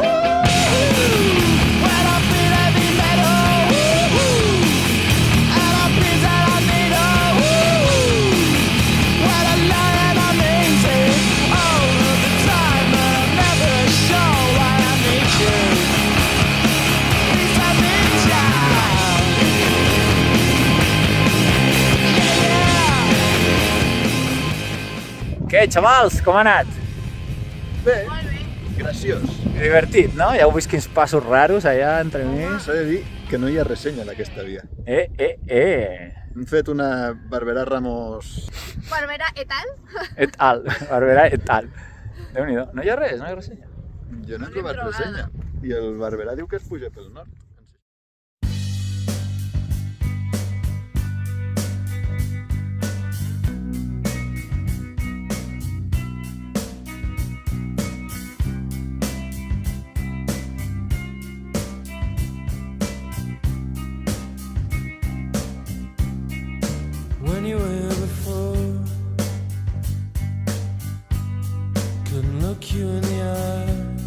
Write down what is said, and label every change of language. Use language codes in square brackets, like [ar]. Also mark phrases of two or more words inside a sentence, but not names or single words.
[en] When I feel heavy metal, and I feel that I need when I lie and I'm easy all of the time, but I'm never sure why I need you. Please, I need you. Yeah. [ca] Què, xavals, com ha anat? Bé, graciós. Divertit, no? Ja heu vist quins passos raros allà entre mi. S'ha de dir que no hi ha ressenya d'aquesta via. Hem fet una Barberà Ramos... Barbera et al? et al, Barberà et al. Déu-n'hi-do. No hi ha res, no hi ha ressenya. Jo no he trobat ressenya. I el Barberà diu que es puja pel nord. [en] When you were here before, couldn't look you in the eye.